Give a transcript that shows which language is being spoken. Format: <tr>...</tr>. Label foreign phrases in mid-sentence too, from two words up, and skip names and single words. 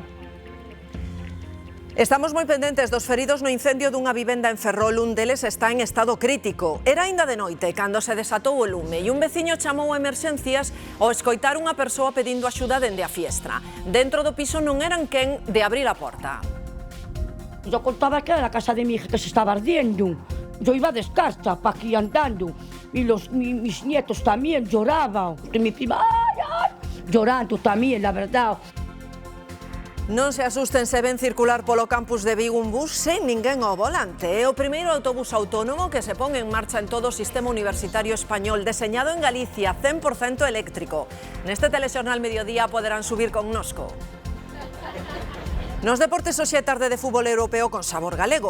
<gl>Estamos moi pendentes dos feridos no incendio dunha vivenda en Ferrol. Un deles está en estado crítico. Era aínda de noite cando se desatou o lume e un veciño chamou a emerxencias ao escoitar unha persoa pedindo axuda dende a fiestra. Dentro do piso non eran quen de abrir a porta.</gl> <es>Yo contaba que era a casa de mi hija que se estaba ardiendo. Yo iba descalza pa aquí andando y mis nietos también lloraban. Y mi prima, ay, llorando también, la verdad.</es> <gl>Non se asusten se ven circular polo campus de Vigo un bus sen ninguén ao volante. É o primeiro autobús autónomo que se pon en marcha en todo o sistema universitario español, deseñado en Galicia, 100% eléctrico. Neste telexornal Mediodía poderán subir connosco. Nos deportes, hoxe é tarde de fútbol europeo con sabor galego.</gl>